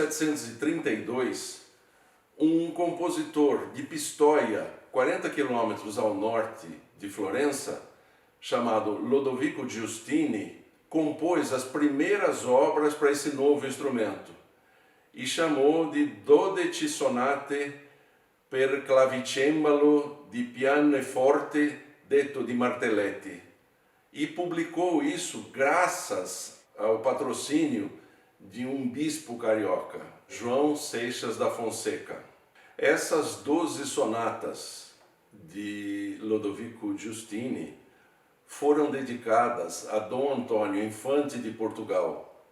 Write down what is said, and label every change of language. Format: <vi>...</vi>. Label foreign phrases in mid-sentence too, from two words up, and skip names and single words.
<pt>1732, um compositor de Pistoia, 40 quilômetros ao norte de Florença, chamado Lodovico Giustini, compôs as primeiras obras para esse novo instrumento e chamou de Dodeci Sonate per clavicembalo di pianoforte detto di Martelletti, e publicou isso graças ao patrocínio de um bispo carioca, João Seixas da Fonseca. Essas 12 sonatas de Lodovico Giustini foram dedicadas a Dom Antônio, infante de Portugal.</pt>